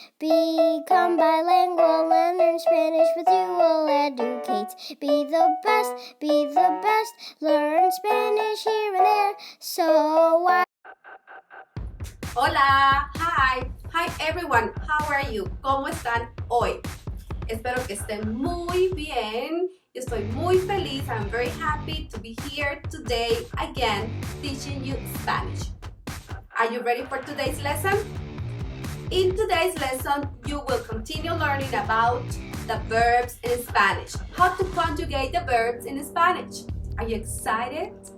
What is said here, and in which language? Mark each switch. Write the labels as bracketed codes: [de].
[en] Become bilingual and learn Spanish with you will educate. Be the best, learn Spanish here and there. So why? Hola, hi everyone, how are you? [es] ¿Cómo están hoy? Espero que estén muy bien. Yo estoy muy feliz. [en] I'm very happy to be here today again teaching you Spanish. Are you ready for today's lesson? In today's lesson, you will continue learning about the verbs in Spanish, how to conjugate the verbs in Spanish. Are you excited?